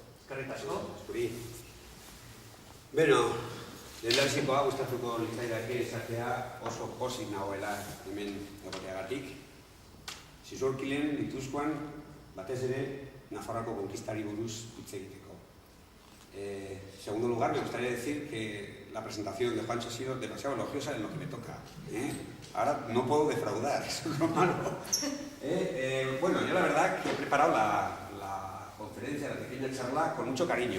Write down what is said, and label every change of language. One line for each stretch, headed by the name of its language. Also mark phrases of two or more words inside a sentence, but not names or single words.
Basque: Eskerrik asko. Beno, lehendabizikoa gustatuko litzaidake esatea oso pozik nagoela hemen egoteagatik. Zizurkilen, Gipuzkoan, batez ere, Nafarroako konkistari buruz hitz egiteko.
Spanish: En segundo lugar, me gustaría decir que la presentación de Juancho ha sido demasiado elogiosa en lo que me toca. Ahora no puedo defraudar, eso es lo malo. Bueno, yo la verdad que he preparado la conferencia, la pequeña charla, con mucho cariño.